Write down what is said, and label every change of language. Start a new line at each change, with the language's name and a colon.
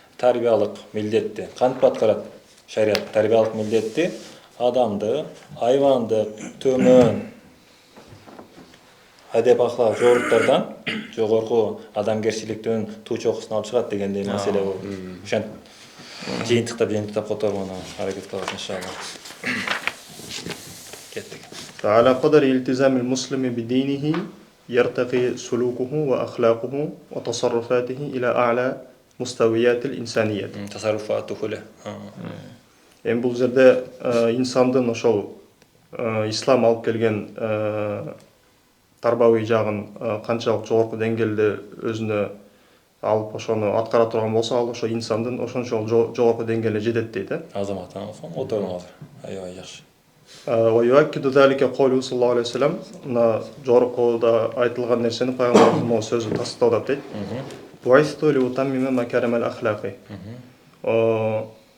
Kyrgyz: Тарбиялык милдетти кантип аткарат? Шарият тарбиялык милдетти адамды, айванды төмөн адеп ахлак жоруктардан жогорку адамгерчиликтин туу чокусуна алып чыгат дегендей маселе бул. Ошентип жыйынтыктап которгону аракет кылабыз иншалла. Кеттик.
Arabic: فعلى قدر التزام المسلم بدينه يرتقي سلوكه وأخلاقه وتصرفاته إلى أعلى مستويات الإنسانية. Tasarrufatu kule.
Kyrgyz: Эми бул жерде инсандын ошол ислам алып келген тарбауи жагын канчалык жогорку деңгээлде өзүнө алып ошону аткара турган болсо, ал ошо инсандын ошончол жогорку деңгээлге жетет дейт. Азамат, отуруңуз азыр. Аябай жакшы.
Arabic: ويؤكد ذلك قوله صلى الله عليه وسلم
Kyrgyz: мына жогоркуда айтылган нерсени пайгамбарыбыздын сөзү тастаудап дейт.
Arabic: بعثت لأتمم مكارم الأخلاق.